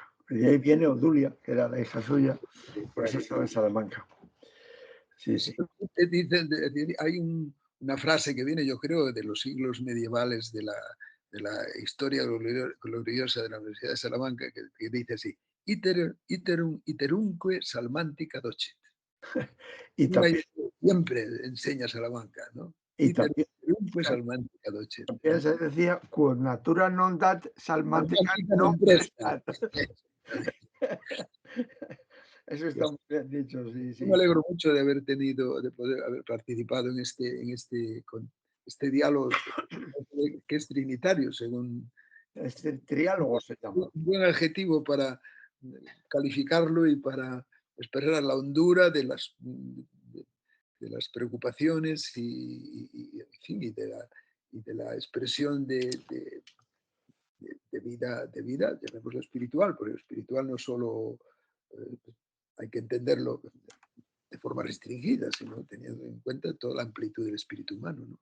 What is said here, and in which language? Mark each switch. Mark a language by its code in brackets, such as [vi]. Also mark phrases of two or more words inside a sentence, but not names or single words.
[es] Y de ahí viene Odulia, que era la hija suya, por eso estaba en Salamanca. Sí. Hay una frase que viene, yo creo, de los siglos medievales de la historia gloriosa de la Universidad de Salamanca, que dice así: [la] iterumque salmantica docet. [es] Y también, siempre enseña Salamanca, ¿no? Y también [la] salmantica docet. [es] También se decía, [la] quod natura non dat, salmantica non prestat. [es] Eso está muy bien dicho, sí. Yo me alegro mucho de poder haber participado en este diálogo que es trinitario, según triálogo se llama. Un buen adjetivo para calificarlo y para expresar la hondura de las preocupaciones y de la expresión de vida, llamémoslo espiritual, porque lo espiritual no solo hay que entenderlo de forma restringida, sino teniendo en cuenta toda la amplitud del espíritu humano, ¿no?